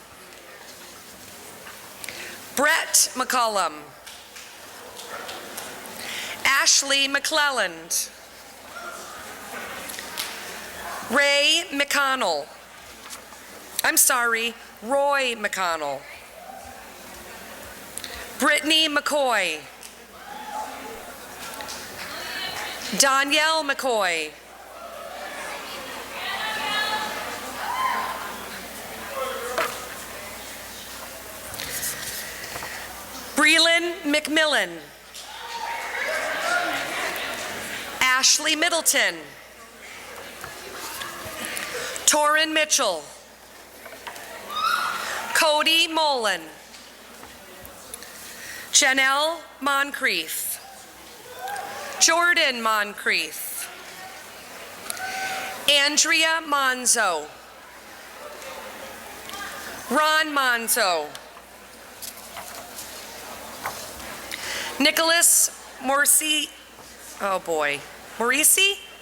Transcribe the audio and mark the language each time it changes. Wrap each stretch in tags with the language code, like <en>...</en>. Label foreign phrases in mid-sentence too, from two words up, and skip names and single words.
<en>Brett McCullum. Ashley McClelland. Ray McConnell. I'm sorry, Roy McConnell. Brittany McCoy. Danielle McCoy. Breland McMillan. Ashley Middleton. Torin Mitchell. Cody Mullen. Janelle Moncrief. Jordan Moncrief. Andrea Monzo. Ron Monzo. Nicholas Morsi, oh boy, Morisi?</en>